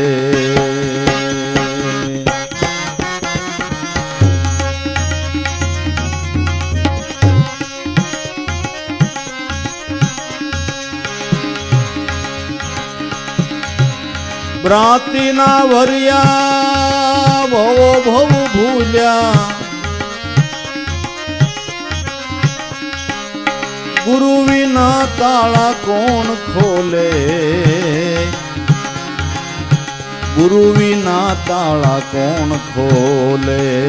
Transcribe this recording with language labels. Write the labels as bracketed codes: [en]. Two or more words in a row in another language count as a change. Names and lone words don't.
[gu] ભ્રાંતિ ના ભરિયા ભવ ભવ ભૂલ્યા। [hi] गुरु विना ताला कौन खोले। गुरु विना ताला कौन खोले।